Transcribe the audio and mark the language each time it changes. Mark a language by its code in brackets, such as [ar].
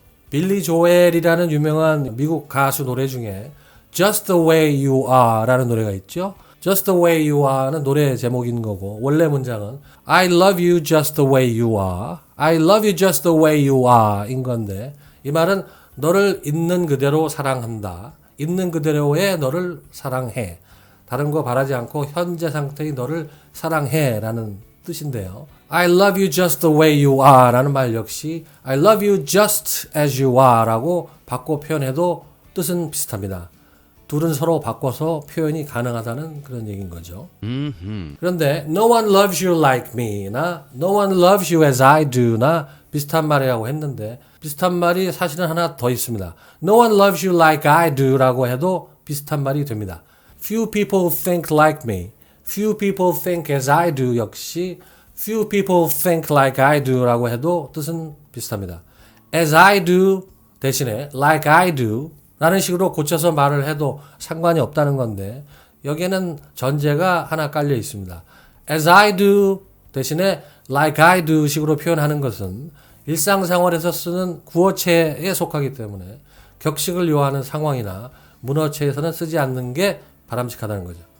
[ko] 빌리 조엘이라는 유명한 미국 가수 노래 중에 Just the way you are 라는 노래가 있죠. [en] Just the way you are는 [ko] 노래 제목인 거고 원래 문장은 [en] I love you just the way you are. I love you just the way you are [ko] 인 건데 이 말은 너를 있는 그대로 사랑한다. 있는 그대로의 너를 사랑해. 다른 거 바라지 않고 현재 상태의 너를 사랑해 라는 뜻인데요. [en] I love you just the way you are 라는 말 역시 I love you just as you are [ko] 라고 바꿔 표현해도 뜻은 비슷합니다. 둘은 서로 바꿔서 표현이 가능하다는 그런 얘기인 거죠. [en] 그런데 no one loves you like me 나 no one loves you as I do 나 [ko] 비슷한 말이라고 했는데 비슷한 말이 사실은 하나 더 있습니다. [en] No one loves you like I do [ko] 라고 해도 비슷한 말이 됩니다. [en] Few people think like me. Few people think as I do 역시 Few people think like I do [ko] 라고 해도 뜻은 비슷합니다. [en] As I do [ko] 대신에 [en] like I do [ko] 라는 식으로 고쳐서 말을 해도 상관이 없다는 건데 여기에는 전제가 하나 깔려 있습니다. [en] As I do [ko] 대신에 [en] like I do [ko] 식으로 표현하는 것은 일상생활에서 쓰는 구어체에 속하기 때문에 격식을 요하는 상황이나 문어체에서는 쓰지 않는 게 바람직하다는 거죠.